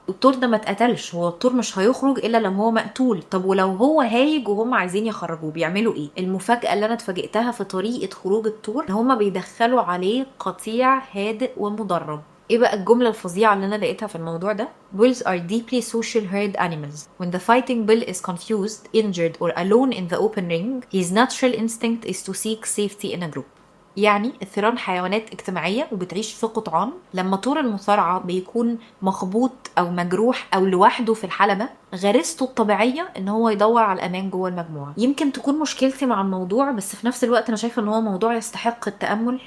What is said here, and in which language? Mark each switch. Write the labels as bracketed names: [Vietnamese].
[Arabic] التور ده ما اتقتلش، هو التور مش هيخرج الا لما هو مقتول. طب ولو هو هايج وهم عايزين يخرجوه بيعملوا ايه؟ المفاجأة اللي انا اتفاجئتها في طريقة خروج التور، ان هم بيدخلوا عليه قطيع هادئ ومدرب. ايه بقى الجملة الفظيعة اللي انا لقيتها في الموضوع ده؟ [English] Bulls are deeply social herd animals. When the fighting bull is confused, injured or alone in the open ring, his natural instinct is to seek safety in a group. [Arabic] يعني الثيران حيوانات اجتماعية وبتعيش في قطعان. لما طور المصارعة بيكون مخبوط أو مجروح أو لوحده في الحلبة، غريزته الطبيعية ان هو يدور على الأمان جوه المجموعة. يمكن تكون مشكلتي مع الموضوع، بس في نفس الوقت أنا شايفة ان هو موضوع يستحق التأمل.